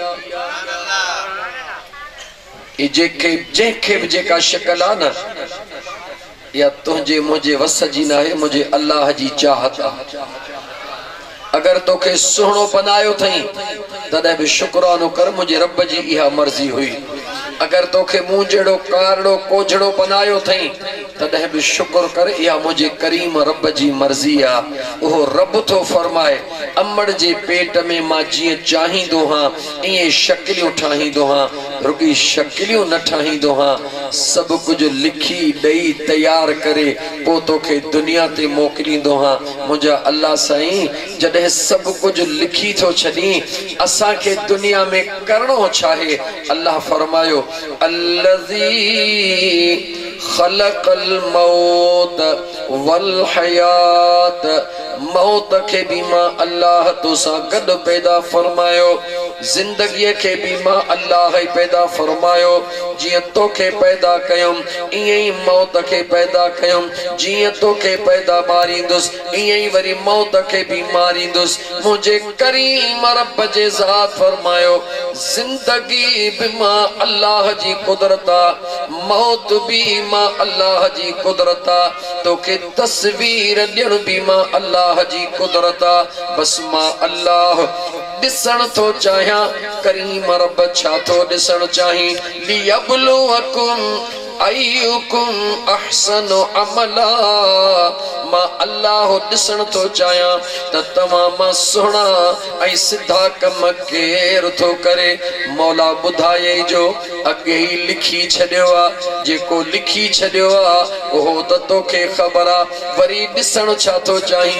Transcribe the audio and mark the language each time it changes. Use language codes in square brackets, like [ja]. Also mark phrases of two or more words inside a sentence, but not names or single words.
[sd] जंहिंखे बि जेका शक्ल आ न या तुंहिंजे मुंहिंजे वस जी न आहे, मुझे अल्लाह जी चाहत आ। अगर तोखे सुहिणो बनायो थई तॾहिं बि शुक्रानो कर, मुझे रब जी इहा मर्जी हुई। अगर तोखे मुंह जड़ो कारड़ो कोझड़ो बनायो थई तॾहिं बि शुक्र कर, इहा मुझे करीम रब जी मर्जी आ। ओहो रब थो फरमाए अम्मड़ जे पेट में मां जीअं चाहींदो हां इएं शक्लियूं ठाहींदो हां, रुगी शक्लियूं न ठाहींदो हां, सब कुछ लिखी ॾेई तैयार करे पो तोखे दुनिया ते मोकिलींदो हां। मुंहिंजा अल्लाह साईं जॾहिं सब कुछ लिखी थो छॾी असांखे दुनिया में करणो छा आहे? [ar] अल्लाह फरमायो الذي خلق الموت والحياة, [sd] मौत के भी मां अल्लाह तो सा गॾु पैदा फरमायो, जिंदगी के भी मां अल्लाह ही पैदा फरमायो। जिए तोखे पैदा कयुम इए ही मौत के पैदा कयुम, जिए तोखे पैदा मारींदुस इए ही वरी मौत के भी मारींदुस। मुझे करीम रब जे ज़ात फरमायो जिंदगी भी मां अल्लाह जी कुदरता, मौत भी मां अल्लाह जी कुदरता, तोखे तस्वीर ॾियण भी मां अल्लाह जी कुदरता। बस मां अल्लाह ॾिसण थो चाहियां, करीम रब छा थो ॾिसण चाही? [ar] ليبلوكم أيكم أحسن عملا, [sd] मां अल्लाह ॾिसण थो चाहियां त तव्हां मां सुहिणा ऐं सिधा कम केर थो करे। मौला ॿुधाए जो अॻे ई लिखी छॾियो आहे, जेको लिखी छॾियो आहे उहो त तोखे ख़बर आहे, वरी ॾिसण छा थो चाहीं?